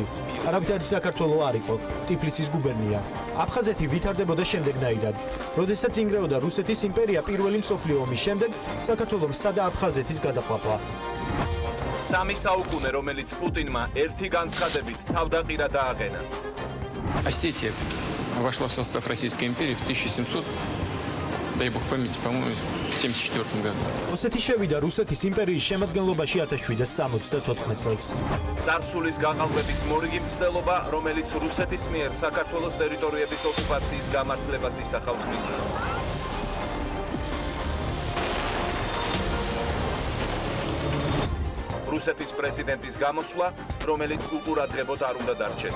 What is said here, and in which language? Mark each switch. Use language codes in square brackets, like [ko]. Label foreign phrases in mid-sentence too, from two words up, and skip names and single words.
[ka] არავითარი საქართველო არ იყო, ტიფლისის გუბერნია. აფხაზეთი ვითარდებოდა შემდეგნაირად. როდესაც ინგრეოდა რუსეთის იმპერია პირველი მსოფლიო ომის შემდეგ, საქართველომ სცადა აფხაზეთის გადაყლაპვა. 3 საუკუნე, რომელიც პუტინმა ერთი განცხადებით თავდაყირა დააყენა. [ru] Осетия вошла в состав Российской империи в 1700, дай бог памяти, по-моему, в 1974 году. [ka] ოსეთი შევიდა რუსეთის იმპერიის შემადგენლობაში 1774 წელს. წარსულის გაყალბების მორიგი მცდელობა, რომელიც რუსეთის მიერ საქართველოს ტერიტორიების ოკუპაციის გამართლებას ისახავს მიზნად. რუსეთის პრეზიდენტის გამოსვლა, რომელიც უყურადღებოდ არ უნდა დარჩეს.